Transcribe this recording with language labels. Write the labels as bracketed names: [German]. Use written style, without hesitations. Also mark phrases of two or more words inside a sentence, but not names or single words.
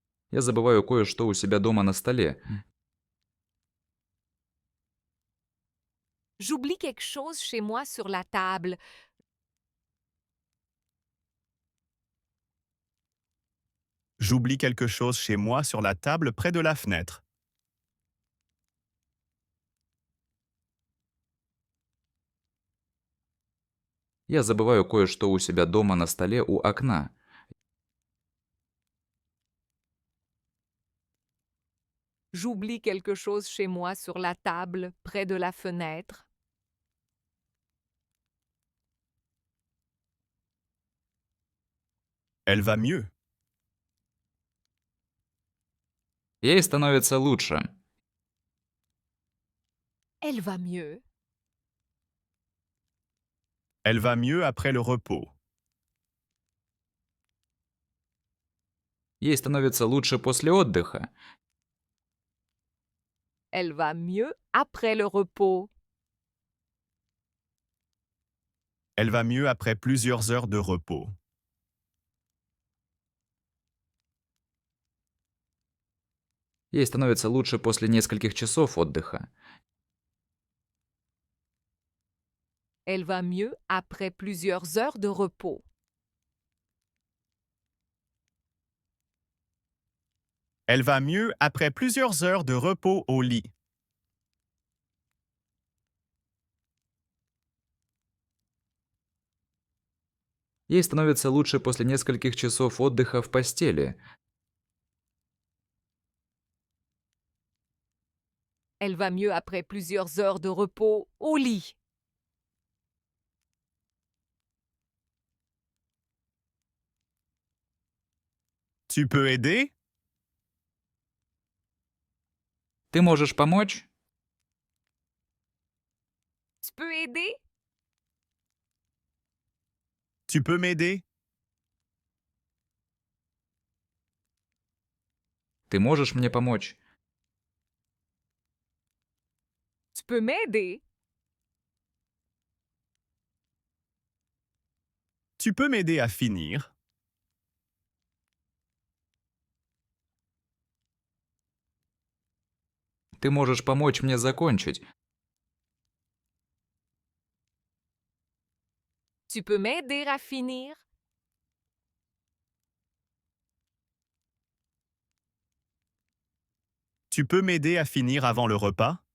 [Russian] Я забываю кое-что у себя дома на столе. [French] J'oublie quelque chose chez moi sur la table. J'oublie quelque chose chez moi sur la table près de la fenêtre. [Russian] Я забываю кое-что у себя дома на столе у окна. [French] J'oublie quelque chose chez moi sur la table près de la fenêtre. Elle va mieux. [Russian] Ей становится лучше. [French] Elle va mieux. Elle va mieux après le repos. [Russian] Ей становится лучше после отдыха. [French] Elle va mieux après le repos. Elle va mieux après plusieurs heures de repos. [Russian] Ей становится лучше после нескольких часов отдыха. [French] Elle va mieux après plusieurs heures de repos. Elle va mieux après plusieurs heures de repos au lit. [Russian] Ей становится лучше после нескольких часов отдыха в постели. [French] Elle va mieux après plusieurs heures de repos au lit. Tu peux aider? [Russian] Ты можешь помочь? [French] Tu peux aider? Tu peux m'aider? [Russian] Ты можешь мне помочь? [French] Tu peux m'aider? Tu peux m'aider à finir? [Russian] Ты можешь помочь мне закончить? [French] Tu peux m'aider à finir? Tu peux m'aider à finir avant le repas?